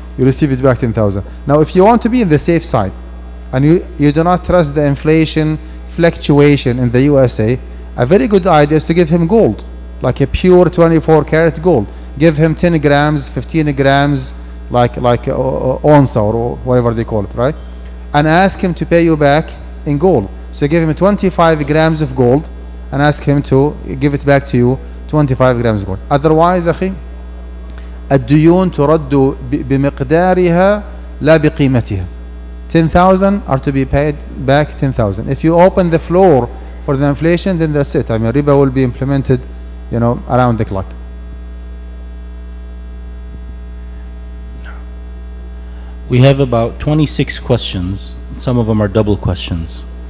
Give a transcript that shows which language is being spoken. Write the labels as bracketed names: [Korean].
[English] you receive it back 10,000. Now, if you want to be in the safe side, and you do not trust the inflation fluctuation in the USA, a very good idea is to give him gold, like a pure 24 karat gold. Give him 10 grams, 15 grams, like ounce or whatever they call it, right? And ask him to pay you back in gold. So give him 25 grams of gold and ask him to give it back to you 25 grams of gold. Otherwise, [Arabic] أخي, الديون ترد بمقدارها لا بقيمتها. [English] 10,000 are to be paid back 10,000. If you open the floor for the inflation, then that's it. I mean, riba will be implemented, around the clock. We have about 26 questions. Some of them are double questions.